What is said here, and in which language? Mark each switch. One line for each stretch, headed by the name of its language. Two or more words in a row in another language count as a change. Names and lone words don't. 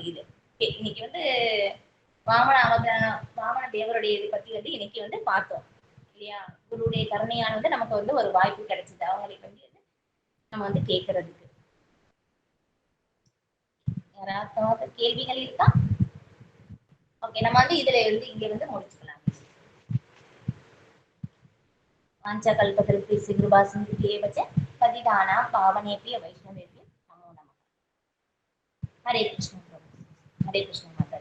Tamil: இது இன்னைக்கு வந்து வாமன தேவருடைய இது பத்தி வந்து இன்னைக்கு வந்து பார்த்தோம் இல்லையா. குருடைய கருணையால் வந்து நமக்கு வந்து ஒரு வாய்ப்பு கிடைச்சது அவங்களுக்கு வந்து நம்ம வந்து கேட்கறதுக்கு. யாராவது கேள்விகள் இருக்கா? ஓகே, நம்ம வந்து இதுல இருந்து இங்க வந்து முடிச்சுக்கலாம்.
Sanskrit: वाञ्छाकल्पतरुभ्यश्च कृपासिन्धुभ्येव च पतितानां पावनेभ्यो वैष्णवेभ्यो नमो नमः. हरे कृष्ण प्रभु, हरे कृष्ण।